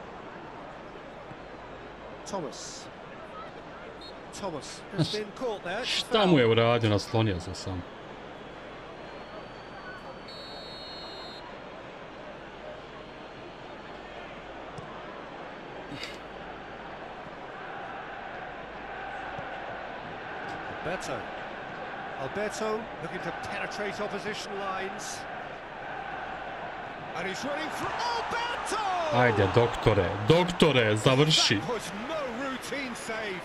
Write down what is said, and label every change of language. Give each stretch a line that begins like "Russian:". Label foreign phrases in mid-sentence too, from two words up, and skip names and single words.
English: Thomas has been caught there.
Serbian: Šta mu je uradio, naslonio se sam.
English: Alberto looking to penetrate opposition lines. And he's running through. Alberto!
Serbian: Ajde, doktore, završi.
English: That was no routine save.